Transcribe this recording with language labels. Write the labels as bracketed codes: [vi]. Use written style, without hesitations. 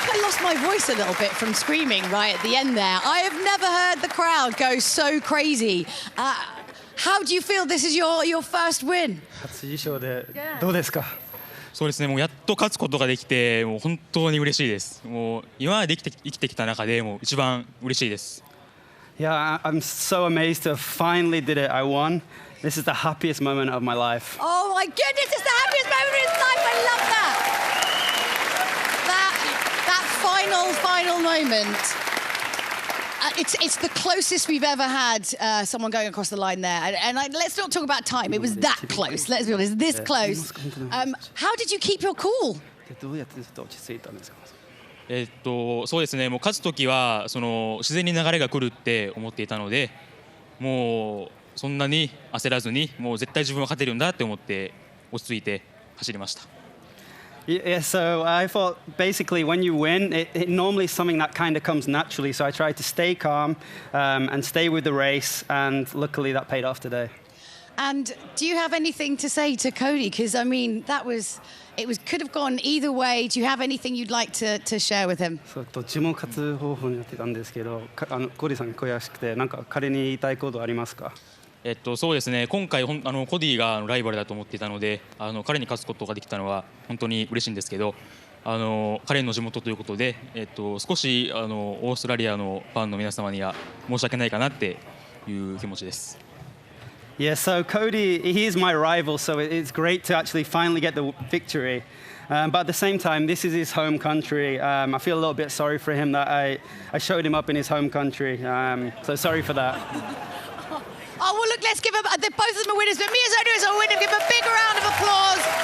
[en] think I lost my voice a little bit from screaming right at the end there. I have never heard the crowd go so crazy. How do you feel this is your first win? [ja] 初優勝でどうですか？そうですね、もうやっと勝つことができて、もう本当に嬉しいです。もう今まで生きてきた中でもう一番嬉しいです。 [en] Yeah, I'm so amazed to have finally did it. I won. This is the happiest moment of my life. Oh my goodness, it's the happiest moment of his life. I love that. That final moment. It's the closest we've ever had someone going across the line there. And let's not talk about time. It was that close. Let's be honest, this close. How did you keep your cool? [ja] どうやってずっと落ち着いたんですか？そうですね、もう勝つときはその自然に流れが来るって思っていたので、もうそんなに焦らずに、もう絶対自分は勝てるんだって思って落ち着いて走りました。 [en] Yeah, so I thought basically when you win, it normally is something that kind of comes naturally. So I tried to stay calm and stay with the race, and luckily that paid off today. And do you have anything to say to Cody? Because I mean, could have gone either way. Do you have anything you'd like to share with him? [ja] そうどっちも勝つ方法になってたんですけど、コディさん悔しくてなんか彼に言いたいことありますか？そうですね、今回コディがライバルだと思っていたので、彼に勝つことができたのは本当に嬉しいんですけど、彼の地元ということで、少しオーストラリアのファンの皆様には申し訳ないかなっていう気持ちです。 [en] Yeah, so Cody, he is my rival, so it's great to actually finally get the victory. But at the same time, this is his home country. I feel a little bit sorry for him that I showed him up in his home country. So sorry for that. Oh, well, look, let's give both of them are winners, but Miyazono is a winner. Give him a big round of applause.